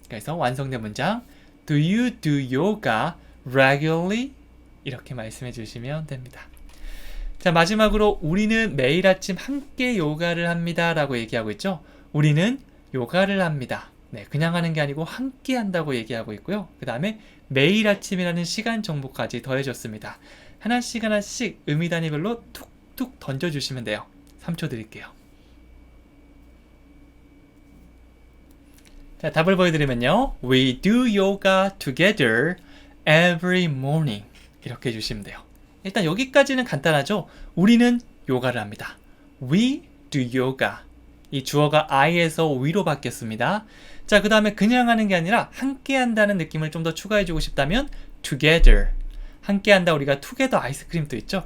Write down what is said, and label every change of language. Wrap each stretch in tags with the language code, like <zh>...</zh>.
<ko>그래서 완성된 문장</ko> <en>Do you do yoga regularly?</en> <ko>이렇게 말씀해 주시면 됩니다. 자, 마지막으로 우리는 매일 아침 함께 요가를 합니다 라고 얘기하고 있죠. 우리는 요가를 합니다. 네, 그냥 하는 게 아니고 함께 한다고 얘기하고 있고요. 그 다음에 매일 아침이라는 시간 정보까지 더해줬습니다. 하나씩 의미 단위별로 툭툭 던져주시면 돼요. 3초 드릴게요. 자, 답을 보여드리면요.</ko> <en>We do yoga together every morning.</en> <ko>이렇게 해주시면 돼요. 일단 여기까지는 간단하죠. 우리는 요가를 합니다.</ko> <en>We do yoga.</en> <ko>이 주어가 I에서 we로 바뀌었습니다. 자, 그 다음에 그냥 하는 게 아니라 함께 한다는 느낌을 좀 더 추가해주고 싶다면 together. 함께 한다 우리가 together 아이스크림도 있죠.</ko>